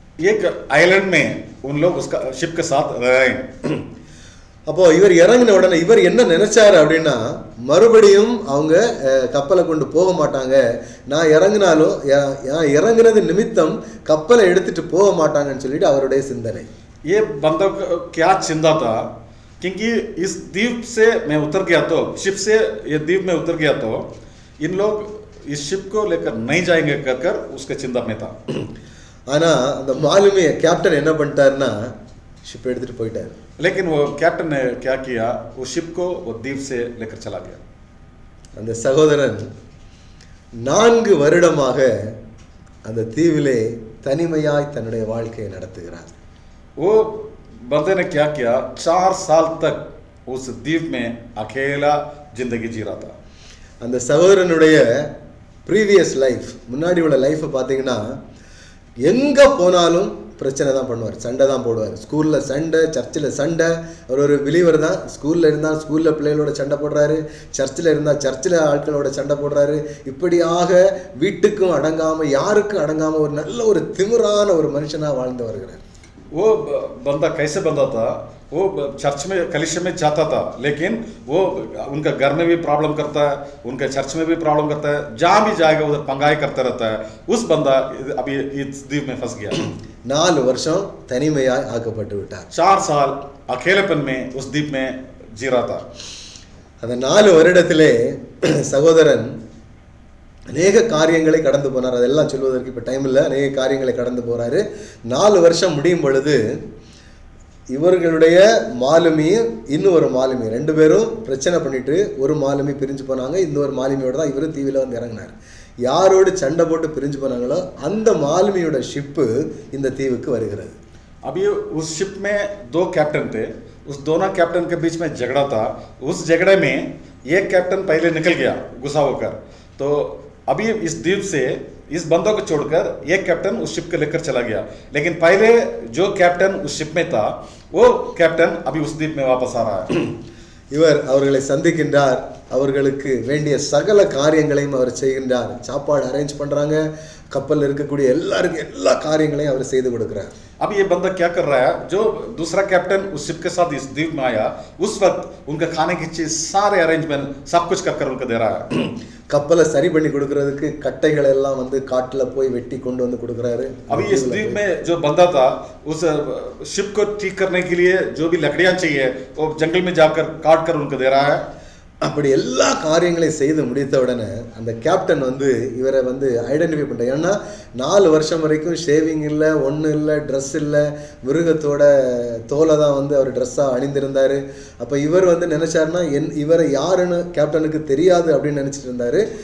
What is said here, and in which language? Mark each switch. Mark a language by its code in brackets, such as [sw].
[hi] एक आइलैंड में उन लोग उसका शिप के साथ रहे. [ta] அப்போ இவர் இறங்கின உடனே இவர் என்ன நினைச்சாரு அப்படின்னா, மறுபடியும் அவங்க கப்பலை கொண்டு போக மாட்டாங்க, நான் இறங்கினாலும் இறங்குனது நிமித்தம் கப்பலை எடுத்துட்டு போக மாட்டாங்கன்னு சொல்லிட்டு அவருடைய சிந்தனை. [hi] ये बंदा को क्या चिंता था, क्योंकि इस द्वीप से मैं उतर गया तो, शिप से ये द्वीप में उतर गया तो इन लोग इस शिप को लेकर नहीं जाएंगे कर उसके चिंता में था. [ta] ஆனா அந்த மாலுமிய கேப்டன் என்ன பண்ணிட்டாருன்னா ஷிப் எடுத்துட்டு போயிட்டாரு. [hi] लेकिन वो कैप्टन ने क्या किया, वो शिप को वो द्वीप से लेकर चला गया. [ta] அந்த சகோதரன் 4 வருடமாக அந்த தீவிலே தனிமையாய் தன்னுடைய வாழ்க்கையை நடத்துகிறார். [hi] वो बंदे ने क्या किया, 4 साल तक उस द्वीप में अकेला जिंदगी जी रहा था. [ta] அந்த சகோதரனுடைய [en] previous life, [ta] முன்னாடி உள்ள லைஃப்பை பார்த்தீங்கன்னா எங்கே போனாலும் பிரச்சனை தான் பண்ணுவார், சண்டை தான் போடுவார். ஸ்கூலில் சண்டை, சர்ச்சில் சண்டை. அவர் ஒரு பிலீவர் தான். ஸ்கூலில் இருந்தால் ஸ்கூலில் பிள்ளைகளோட சண்டை போடுறாரு, சர்ச்சில் இருந்தால் சர்ச்சில் ஆட்களோட சண்டை போடுறாரு. இப்படியாக வீட்டுக்கும் அடங்காமல், யாருக்கும் அடங்காமல் ஒரு நல்ல ஒரு திமிரான ஒரு மனுஷனாக வாழ்ந்து வருகிறார். [hi] वो बंदा कैसे बंदा था, वो चर्च में कलीसिया में जाता था, लेकिन वो उनका घर में भी प्रॉब्लम करता है, उनके चर्च में भी प्रॉब्लम करता है, जहाँ भी जाएगा उधर पंगाई करता रहता है. उस बंदा अभी इस द्वीप में फंस गया. [ta] 4 வருஷம் தனிமையாய் ஆக்கப்பட்டு விட்டார். [hi] 4 साल अकेलेपन में उस द्वीप में जी रहा था. [ta] அந்த 4 வருடத்திலே சகோதரன் அநேக காரியங்களை கடந்து போனார். அதெல்லாம் சொல்வதற்கு இப்போ டைம் இல்லை. அநேக காரியங்களை கடந்து போகிறாரு. 4 வருஷம் முடியும் பொழுது இவர்களுடைய மாலுமியும் இன்னொரு மாலுமி 2 பேரும் பிரச்சனை பண்ணிட்டு ஒரு மாலுமி பிரிஞ்சு போனாங்க. இன்னொரு மாலுமியோட தான் இவர் தீவில் வந்து இறங்கினார். யாரோடு சண்டை போட்டு பிரிஞ்சு போனாங்களோ அந்த மாலுமியோட ஷிப்பு இந்த தீவுக்கு வருகிறது. [hi] अभी उस शिप में 2 कैप्टन थे, उस दोनों कैप्टन के बीच में झगड़ा था. उस झगड़े में एक कैप्टन पहले निकल गया गुस्सा होकर, तो अभी इस द्वीप से इस बंदों को छोड़कर एक कैप्टन उस शिप को लेकर चला गया. लेकिन पहले जो कैप्टन उस शिप में था वो कैप्टन अभी उस द्वीप में वापस आ रहा है. [ta] இவர் அவர்களை சந்திக்கின்றார். அவர்களுக்கு வேண்டிய சகல காரியங்களையும் அவர் செய்கின்றார். சாப்பாடு அரேஞ்ச் பண்ணுறாங்க. கப்பலில் இருக்கக்கூடிய எல்லாருக்கும் எல்லா காரியங்களையும் அவர் செய்து கொடுக்குறார். [hi] अब ये बंदा क्या कर रहा है, जो दूसरा कैप्टन उस शिप के साथ इस द्वीप में आया, उस वक्त उनका खाने की चीज सारे अरेंजमेंट सब कुछ कर उनको दे रहा है. [ta] கப்பலை சரி பண்ணி கொடுக்கறதுக்கு கட்டைகள் எல்லாம் வந்து காட்டில் போய் வெட்டி கொண்டு வந்து கொடுக்குறாரு. [hi] अभी इस द्वीप में जो बंदा था, उस शिप को ठीक करने के लिए जो भी लकड़ियां चाहिए वो जंगल में जाकर काट कर उनको दे रहा है. [ta] அப்படி எல்லா காரியங்களையும் செய்து முடித்த உடனே அந்த கேப்டன் வந்து இவரை வந்து ஐடென்டிஃபை பண்ணுறார். ஏன்னா 4 வருஷம் வரைக்கும் ஷேவிங் இல்லை, ஒன்றும் இல்லை, ட்ரெஸ் இல்லை, மிருகத்தோட தோலை தான் வந்து அவர் ட்ரெஸ்ஸாக அணிந்திருந்தார். அப்போ இவர் வந்து நினச்சாருன்னா இவரை யாருன்னு கேப்டனுக்கு தெரியாது அப்படின்னு நினச்சிட்டு இருந்தார்.